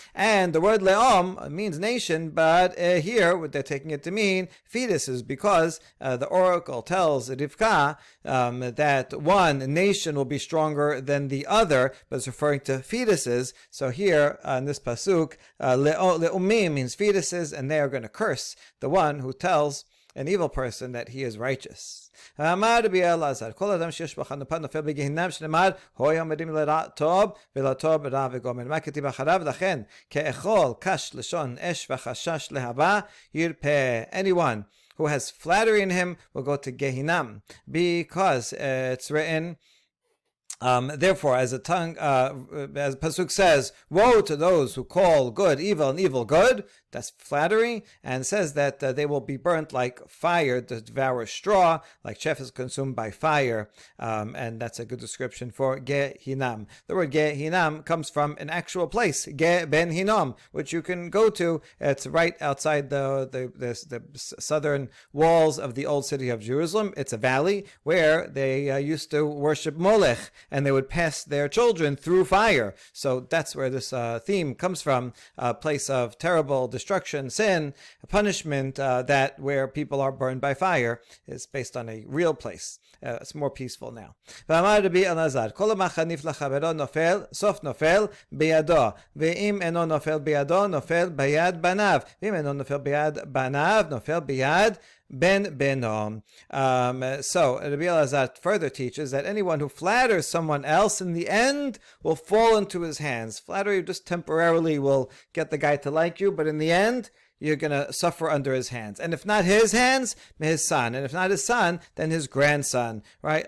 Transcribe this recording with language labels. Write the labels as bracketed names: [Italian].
[English] And the word leom means nation, but here what they're taking it to mean fetuses, because the oracle tells Rivka that one nation will be stronger than the other, but it's referring to fetuses. So here in this pasuk, le'umim means fetuses, and they are going to curse the one who tells an evil person that he is righteous. [Hebrew] אמר רבי אלעזר, כל אדם שיש בו חנופה נופל בגיהינום שנאמר, הוי עומדים לרע טוב ולטוב רע וגומר. מה כתיב אחריו? לכן, כאכול קש לשון אש וחשש להבה ירפה. [English] Anyone who has flattery in him will go to Gehinam, because it's written, therefore, as pasuk says, woe to those who call good evil and evil good. That's flattery, and says that they will be burnt like fire to devour straw, like chaff is consumed by fire, and that's a good description for Gehinam. The word Gehinam comes from an actual place, Ge Ben Hinnom, which you can go to. It's right outside the southern walls of the old city of Jerusalem. It's a valley where they used to worship Molech, and they would pass their children through fire. So that's where this theme comes from, a place of terrible destruction, sin, punishment, that where people are burned by fire. Is based on a real place. It's more peaceful now. [Hebrew] ואמר רבי אלעזר, כל המחניף לחברו נופל, סוף נופל בידו, ואם אינו נופל בידו, נופל ביד בניו, ואם אינו נופל ביד בניו, נופל ביד Ben Benom. [English] So Rabbi Elazar further teaches that anyone who flatters someone else in the end will fall into his hands. Flattery just temporarily will get the guy to like you, but in the end, you're going to suffer under his hands. And if not his hands, his son. And if not his son, then his grandson. Right?